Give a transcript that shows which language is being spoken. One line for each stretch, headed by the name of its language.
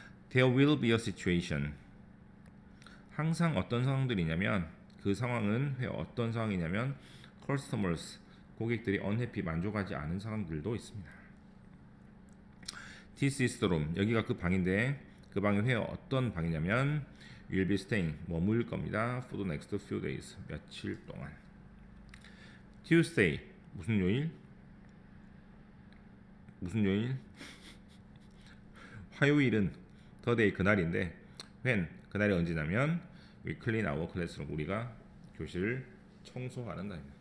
English: There will be a situation
Korean: 항상 어떤 상황들이냐면 그 상황은 왜 어떤 상황이냐면
English: customers
Korean: 고객들이
English: unhappy
Korean: 만족하지 않은 상황들도 있습니다.
English: This is the room
Korean: 여기가 그 방인데 그 방이 왜 어떤 방이냐면
English: you'll be staying
Korean: 머물 겁니다.
English: for the next few days
Korean: 며칠 동안. Tuesday 무슨 요일? 무슨 요일? 화요일은
English: the day
Korean: 그날인데
English: when
Korean: 그날이 언제냐면
English: we clean our classroom
Korean: 우리가 교실을 청소하는 날입니다.